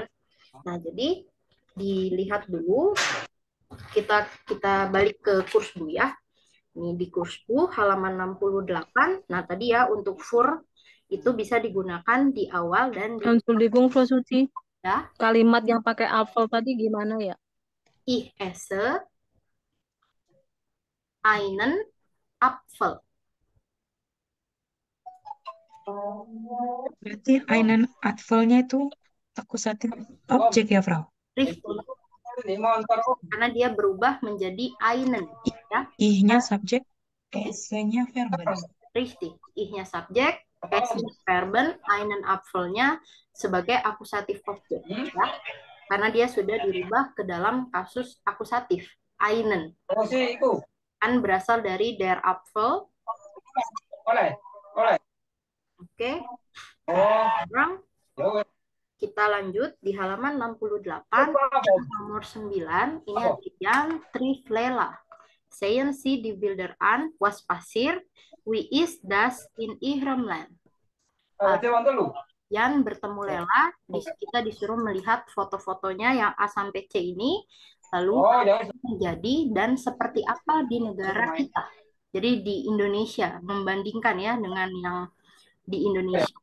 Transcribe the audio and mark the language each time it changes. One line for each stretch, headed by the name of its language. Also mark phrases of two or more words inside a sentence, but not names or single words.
Indonesian: Nah, jadi dilihat dulu. Kita balik ke kurs Bu ya. Ini di kurs Bu halaman 68. Nah, tadi ya untuk for itu bisa digunakan di awal dan di Entschuldigung, Frau Suci. ya. Kalimat yang pakai Apfel tadi gimana ya?
German: Ich esse einen Apfel.
Indonesian: Berarti
German: einen Apfelnya
Indonesian: itu akusatif objek ya, Frau? Richtig. Karena dia berubah menjadi einen ya. I-nya subjek, S-nya verben. Richtig. Ich-nya subjek, S-nya verben,
German: einen Apfelnya
Indonesian: sebagai akusatif objek ya. Karena dia sudah dirubah ke dalam kasus akusatif einen. Kan berasal dari
German: der Apfel.
Indonesian: Oke. Sekarang kita lanjut di halaman 68 nomor 9. Ini ada yang Triflela.
German: Sehen Sie die Bilder an, was passiert? Wie ist das in Ihrem Land?
Indonesian: Yan bertemu Lela, kita disuruh melihat foto-fotonya yang A sampai C ini, lalu menjadi dan seperti apa di negara kita. Jadi di Indonesia, membandingkan ya dengan yang di Indonesia.